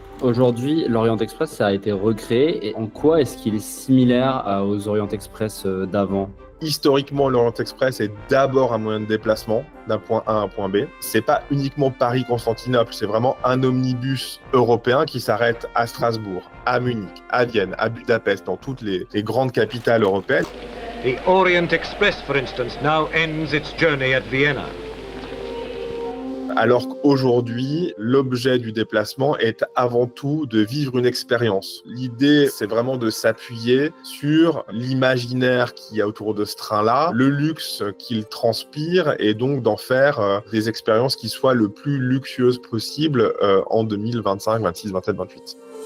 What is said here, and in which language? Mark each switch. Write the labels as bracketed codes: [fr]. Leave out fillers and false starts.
[fr] Aujourd'hui, l'Orient Express, ça a été recréé. Et en quoi est-ce qu'il est similaire aux Orient Express d'avant ? Historiquement, l'Orient Express est d'abord un moyen de déplacement d'un point A à un point B. C'est pas uniquement Paris-Constantinople, c'est vraiment un omnibus européen qui s'arrête à Strasbourg, à Munich, à Vienne, à Budapest, dans toutes les grandes capitales européennes. [en] The Orient Express, for instance, now ends its journey at Vienna. [fr] Alors qu'aujourd'hui, l'objet du déplacement est avant tout de vivre une expérience. L'idée, c'est vraiment de s'appuyer sur l'imaginaire qu'il y a autour de ce train-là, le luxe qu'il transpire, et donc d'en faire des expériences qui soient le plus luxueuses possible en 2025, 26, 27, 28.